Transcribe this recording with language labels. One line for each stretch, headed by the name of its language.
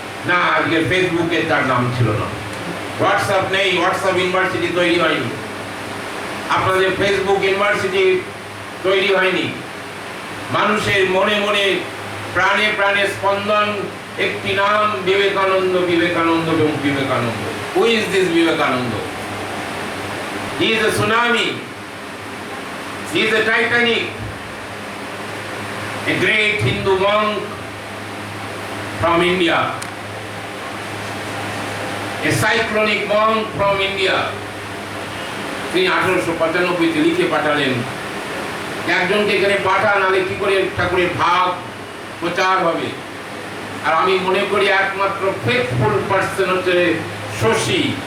Bangla: না, আজকে ফেসবুকে তার নাম ছিল না, হোয়াটসঅ্যাপ নেই, হোয়াটসঅ্যাপ ইউনিভার্সিটি তৈরি হয়নি, আপনাদের ফেসবুক ইউনিভার্সিটি তৈরি হয়নি। মানুষের মনে মনে প্রাণে প্রাণে স্পন্দন একটি নাম, বিবেকানন্দ, বিবেকানন্দ এবং Vivekananda.
English: Who is this Vivekananda? He is a tsunami, he is a Titanic, a great Hindu monk from India, a cyclonic monk from India.
Bangla: তিনি 1895 লিখে পাঠালেন, একজনকে এখানে পাঠান, নাহলে কি করে ঠাকুরের ভাব প্রচার হবে? আর আমি মনে করি একমাত্র ফেথফুল পার্সন হচ্ছে শশী।